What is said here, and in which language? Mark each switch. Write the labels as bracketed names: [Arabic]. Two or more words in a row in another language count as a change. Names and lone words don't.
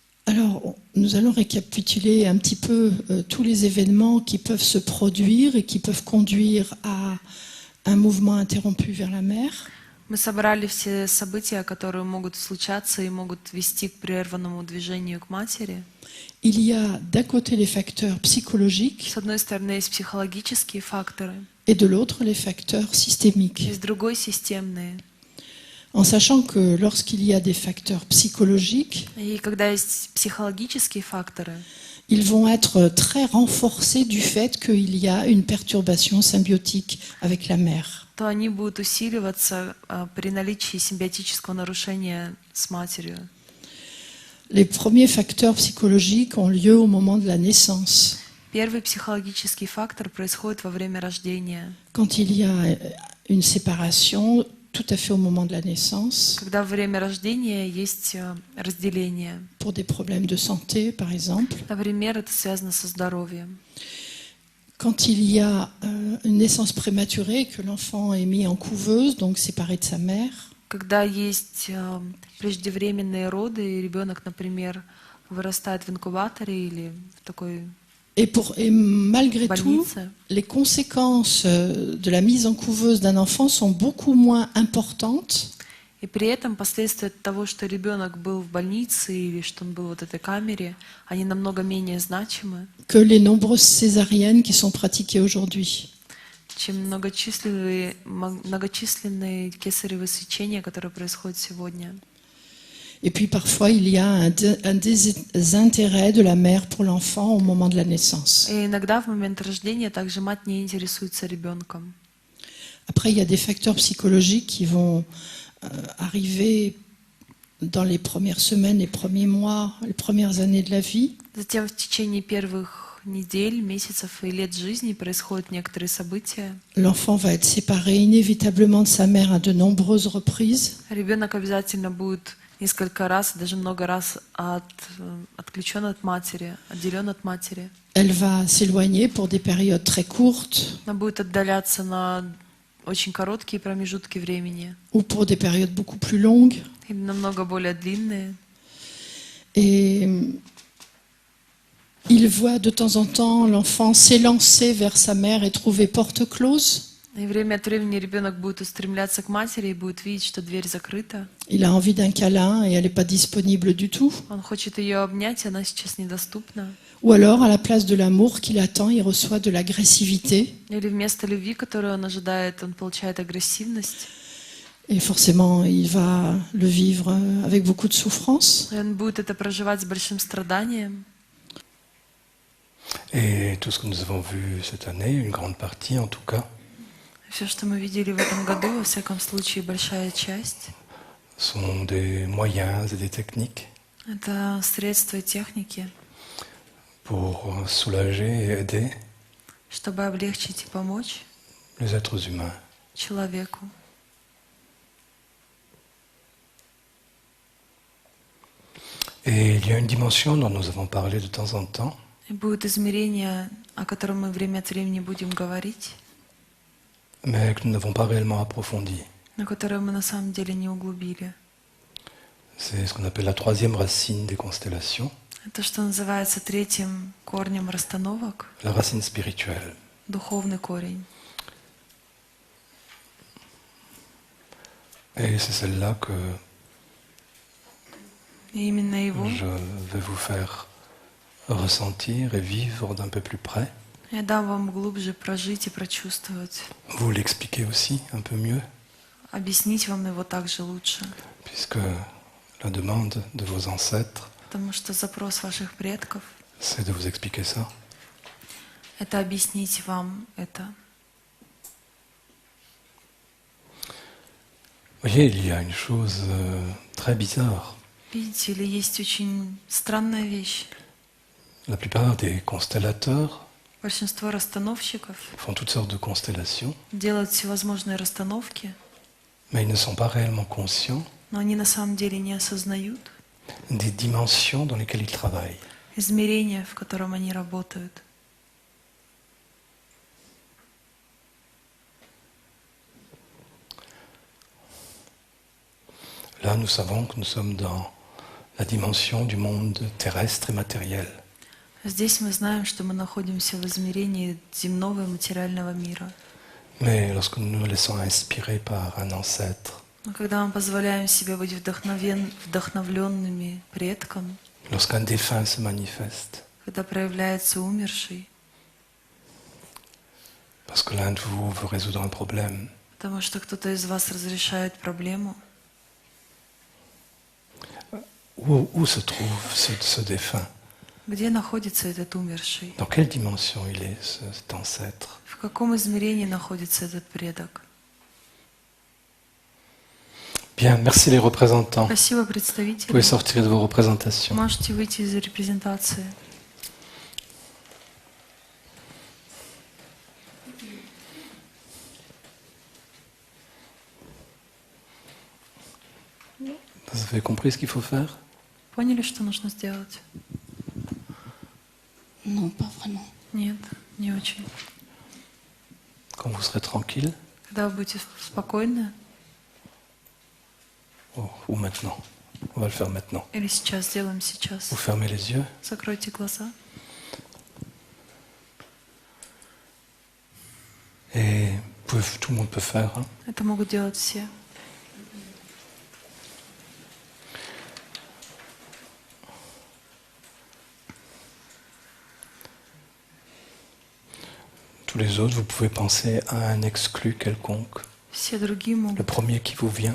[French] Alors, nous allons récapituler un petit peu tous les événements qui peuvent se produire et qui peuvent conduire à un mouvement interrompu vers la mer. [Russian] Мы собрали все события, которые могут случаться и могут вести к прерванному движению к матери. [French] Il y a d'un côté les facteurs psychologiques [Russian] С одной стороны, есть психологические факторы, [French] et de l'autre les facteurs systémiques. [Russian] и с другой системные. [French] En sachant que lorsqu'il y a des facteurs psychologiques, [Russian] И когда есть психологические факторы, [French] ils vont être très renforcés du fait qu'il y a une perturbation symbiotique avec la mère. [Russian] то они будут усиливаться при наличии симбиотического нарушения с матерью. [French] Les premiers facteurs psychologiques ont lieu au moment de la naissance, [Russian] Первый психологический фактор происходит во время рождения. [French] quand il y a une séparation tout à fait au moment de la naissance, [Russian] Когда во время рождения есть разделение. [French] pour des problèmes de santé par exemple. [Russian] Например, это связано со здоровьем. [French] Quand il y a une naissance prématurée, que l'enfant est mis en couveuse, donc séparé de sa mère, [Russian] Когда есть преждевременные роды, и ребенок, например, вырастает в инкубаторе или в такой [French] et malgré tout, [Russian] больнице, [French] les conséquences de la mise en couveuse d'un enfant sont beaucoup moins importantes [Russian] и при этом последствия того, что ребенок был в больнице или что он был в этой камере, они намного менее значимы, [French] que les nombreuses césariennes qui sont pratiquées aujourd'hui. [Russian] чем многочисленные кесаревые сечения, которые происходят сегодня. [French] Et puis parfois, il y a un désintérêt de la mère pour l'enfant au moment de la naissance. [Russian] И иногда в момент рождения также мать не интересуется ребенком. [French] Après, il y a des facteurs psychologiques qui vont arriver dans les premières semaines, les premiers mois, les premières années de la vie. [Russian] Затем в течение первых недель, месяцев и лет жизни происходят некоторые события. [French] L'enfant va être séparé inévitablement de sa mère à de nombreuses reprises. [Russian] Ребенок обязательно будет несколько раз, даже много раз отключен от матери, отделен от матери. [French] Elle va s'éloigner pour des périodes très courtes [Russian] Она будет отдаляться на очень короткие промежутки времени [French] ou pour des périodes beaucoup plus longues. [Russian] или намного более длинные. [French] Et il voit de temps en temps l'enfant s'élancer vers sa mère et trouver porte close. [Russian] И время от времени ребенок будет устремляться к матери и будет видеть, что дверь закрыта. [French] Il a envie d'un câlin et elle n'est pas disponible du tout. [Russian] Он хочет ее обнять, и она сейчас недоступна. [French] Ou alors, à la place de l'amour qu'il attend, il reçoit de l'agressivité. [Russian] Или вместо любви, которую он ожидает, он получает агрессивность. [French] Et forcément, il va le vivre avec beaucoup de souffrance. [Russian] И он будет это проживать с большим страданием. [French] Et tout ce que nous avons vu cette année, une grande partie en tout cas, [Russian] Все, что мы видели в этом году, во всяком случае, большая часть, [French] sont des moyens et des techniques [Russian] это средства и техники, [French] pour soulager et aider [Russian] чтобы облегчить и помочь [French] les êtres humains. [Russian] человеку. [French] Et il y a une dimension dont nous avons parlé de temps en temps, [Russian] И будет измерение, о котором мы время от времени будем говорить, [French] mais que nous n'avons pas réellement approfondi. [Russian] но которое мы на самом деле не углубили. [French] C'est ce qu'on appelle la troisième racine des constellations, [Russian] Это что называется третьим корнем расстановок, [French] la racine spirituelle. [Russian] духовный корень. [French] Et c'est celle-là que [Russian] И именно его [French] je vais vous faire ressentir et vivre d'un peu plus près. [Russian] я дам вам глубже прожить и прочувствовать, [French] Vous l'expliquez aussi un peu mieux, [Russian] объяснить вам его также лучше. [French] puisque la demande de vos ancêtres, [Russian] Потому что запрос ваших предков [French] c'est de vous expliquer ça. — [Russian] это объяснить вам это. [French] Vous voyez, il y a une chose très bizarre. [Russian] Видите ли, есть очень странная вещь. [French] La plupart des constellateurs [Russian] Большинство расстановщиков [French] font toutes sortes de constellations, [Russian] делают всевозможные расстановки, [French] mais ils ne sont pas réellement conscients [Russian] но они на самом деле не осознают [French] des dimensions dans lesquelles ils travaillent. [Russian] измерения, в котором они работают. [French] Là, nous savons que nous sommes dans la dimension du monde terrestre et matériel. [Russian] Здесь мы знаем, что мы находимся в измерении земного и материального мира. [French] Mais lorsque nous nous laissons inspirer par un ancêtre, [Russian] Но когда мы позволяем себе быть вдохновленными предком, [French] lorsqu'un défunt se manifeste, [Russian] когда проявляется умерший, [French] parce que l'un de vous veut résoudre un problème, [Russian] потому что кто-то из вас разрешает проблему, [French] où se trouve ce défunt? [Russian] где находится этот умерший? [French] Dans quelle dimension il est, cet ancêtre? [Russian] В каком измерении находится этот предок? [French] Bien, merci les représentants. [Russian] Спасибо, [French] Vous [Russian] представители. [French] pouvez sortir de vos représentations. [Russian] Можете выйти из репрезентации. [French] Vous avez compris ce qu'il faut faire? [Russian] Поняли, что нужно сделать? [French] Non, pas vraiment. [Russian] Нет, не очень. [French] Quand vous serez tranquille, [Russian] Когда вы будете спокойны, [French] ou maintenant? On va le faire maintenant. [Russian] или сейчас, сделаем сейчас. [French] Vous fermez les yeux. [Russian] Закройте глаза. [French] Et tout le monde peut faire. Hein. [Russian] Это могут делать все. [French] Tous les autres, vous pouvez penser à un exclu quelconque. [Russian] Все другие [French] Le [Russian] могут, [French] premier qui vous vient.